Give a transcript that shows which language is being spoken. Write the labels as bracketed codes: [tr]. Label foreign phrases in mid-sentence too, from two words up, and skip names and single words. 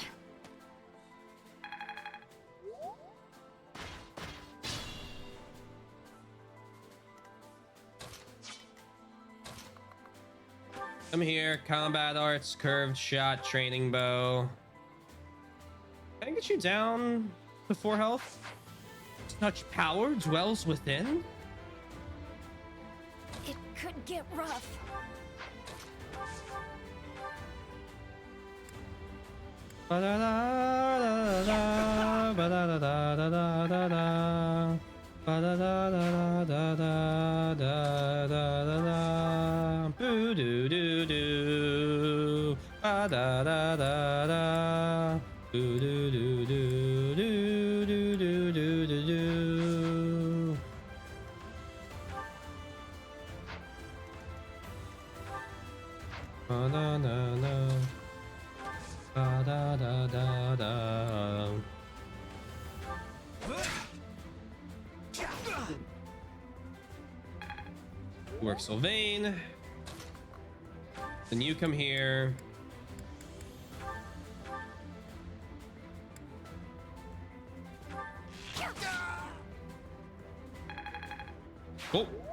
[en] Come here, combat arts, curved shot, training bow. Can I get you down to 4 health? Such power dwells within? It could get rough. Ba-da-da-da-da-da, ba-da-da-da-da-da-da, ba-da-da-da-da-da-da-da-da, boo-doo-doo-doo, ba-da-da-da-da, boo-doo-doo-doo-doo-doo-doo-doo-doo. Ba-da-da-da. Da-da-da-da-da. Work Sylvain. Then you come here. Oh.